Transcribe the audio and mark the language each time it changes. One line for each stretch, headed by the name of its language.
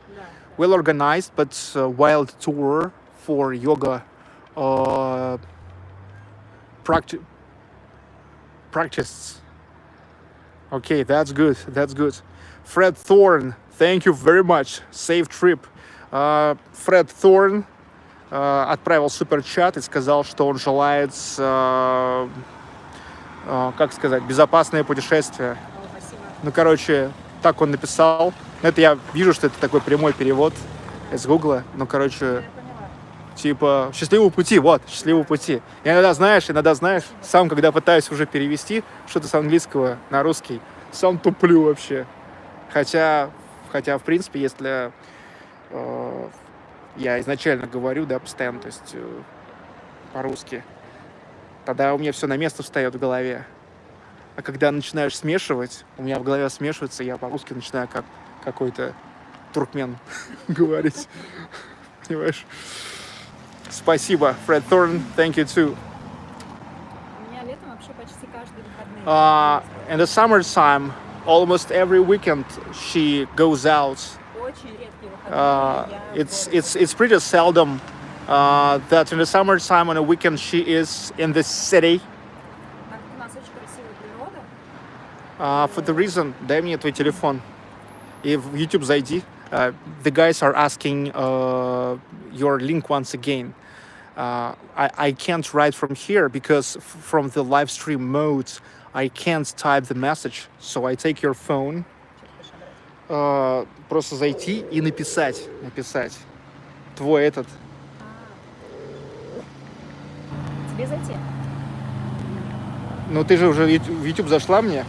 Russian: Да.
English: well organized but wild tour for yoga uh, practice. Practice. Okay, that's good. That's good. Fred Thorne, thank you very much. Safe trip.
Russian: Фред Thorne отправил суперчат и сказал, что он желает, как сказать, безопасное путешествие. Спасибо. Ну, короче, так он написал. Это я вижу, что это такой прямой перевод из Гугла. Ну, короче, Я поняла. типа, счастливого пути, вот, счастливого пути. Я иногда, знаешь, сам, когда пытаюсь уже перевести что-то с английского на русский, сам туплю вообще. Хотя в принципе, если я изначально говорю, да, постоянно, то есть по-русски, тогда у меня все на место встает в голове. А когда начинаешь смешивать, у меня в голове смешивается, я по-русски начинаю как какой-то туркмен говорить. Понимаешь? Спасибо, Fred Thorne.
English: Thank you too.
Russian: У меня летом вообще почти каждые выходные.
English: In the summertime, almost every weekend she goes out.
Russian: Очень редкие выходные.
English: It's pretty seldom that in the summertime on a weekend she is in the city.
Russian: Так как у нас очень красивая природа.
English: For the reason,
Russian: дай мне твой телефон и в YouTube зайди.
English: The guys are asking your link once again. I can't write from here because from the live stream mode I can't type the message. So I take your phone.
Russian: Просто зайти и написать. Твой этот. Тебе зайти? Ну ты же уже в YouTube зашла мне?